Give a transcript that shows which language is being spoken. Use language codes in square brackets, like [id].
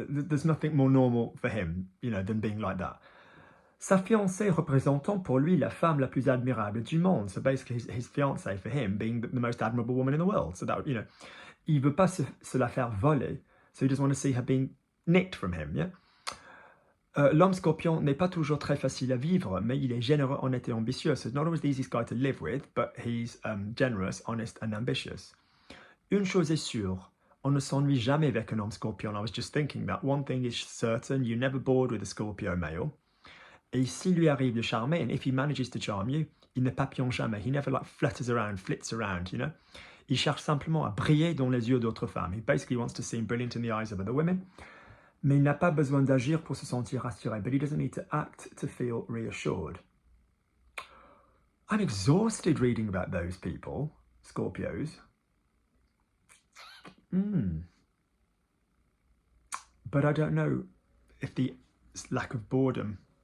[en] There's nothing more normal for him, than being like that. [fr] Sa fiancée représentant pour lui la femme la plus admirable du monde. [en] So basically his fiancée for him being the most admirable woman in the world. So that, [fr] il veut pas se la faire voler. [en] So he doesn't want to see her being nicked from him, yeah? [fr] L'homme scorpion n'est pas toujours très facile à vivre, mais il est généreux, honnête et ambitieux. [en] So it's not always the easiest guy to live with, but he's generous, honest and ambitious. [fr] Une chose est sûre, on ne s'ennuie jamais avec un homme scorpion. [en] I was just thinking that one thing is certain, you're never bored with a Scorpio male. [fr] Et s'il lui arrive de charmer, [en] and if he manages to charm you, [fr] il ne papillonne jamais. [en] He never flits around, [fr] Il cherche simplement à briller dans les yeux d'autres femmes. [en] He basically wants to seem brilliant in the eyes of other women. [fr] Mais il n'a pas besoin d'agir pour se sentir rassuré. [en] But he doesn't need to act to feel reassured. I'm exhausted reading about those people, Scorpios. But I don't know if the lack of boredom...